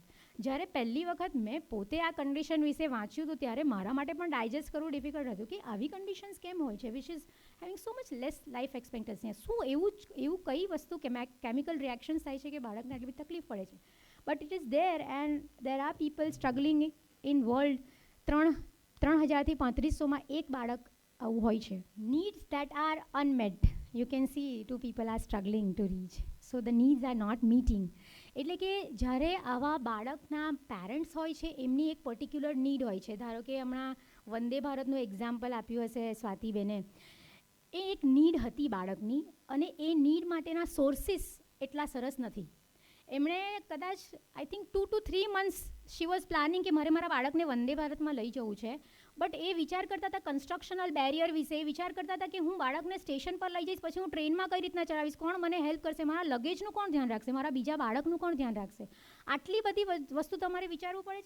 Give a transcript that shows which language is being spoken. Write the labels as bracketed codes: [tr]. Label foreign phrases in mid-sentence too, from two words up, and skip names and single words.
[gu] જ્યારે પહેલી વખત મેં પોતે આ કન્ડિશન વિશે વાંચ્યું હતું ત્યારે મારા માટે પણ ડાયજેસ્ટ કરવું ડિફિકલ્ટ હતું કે આવી કન્ડિશન્સ કેમ હોય છે [en] which is having so much less life expectancy. [gu] શું એવું કઈ વસ્તુ કે [en] chemical reactions [gu] થાય છે કે બાળકને આટલી બધી તકલીફ પડે છે? [en] but it is there and there are people struggling in world. [gu] 3000થી 3500માં એક બાળક આવું હોય છે. [en] needs that are unmet, you can see two people are struggling to reach, so the needs are not meeting. [gu] એટલે કે જ્યારે આવા બાળકના પેરેન્ટ્સ હોય છે એમની એક [en] particular need [gu] હોય છે. ધારો કે હમણાં વંદે ભારતનું એક્ઝામ્પલ આપ્યું હશે સ્વાતિબેને, એ એક નીડ હતી બાળકની અને એ નીડ માટેના સોર્સિસ એટલા સરસ નથી. એમણે કદાચ [en] I think 2 to 3 months she was planning [gu] કે મારે મારા બાળકને વંદે ભારતમાં લઈ જવું છે, બટ એ વિચાર કરતા હતા [en] constructional barrier [gu] વિશે, વિચાર કરતા હતા કે હું બાળકને સ્ટેશન પર લઈ જઈશ, પછી હું ટ્રેનમાં કઈ રીતના ચલાવીશ, કોણ મને હેલ્પ કરશે, મારા લગેજનું કોણ ધ્યાન રાખશે, મારા બીજા બાળકનું કોણ ધ્યાન રાખશે. આટલી બધી વસ્તુ તમારે વિચારવું પડે છે.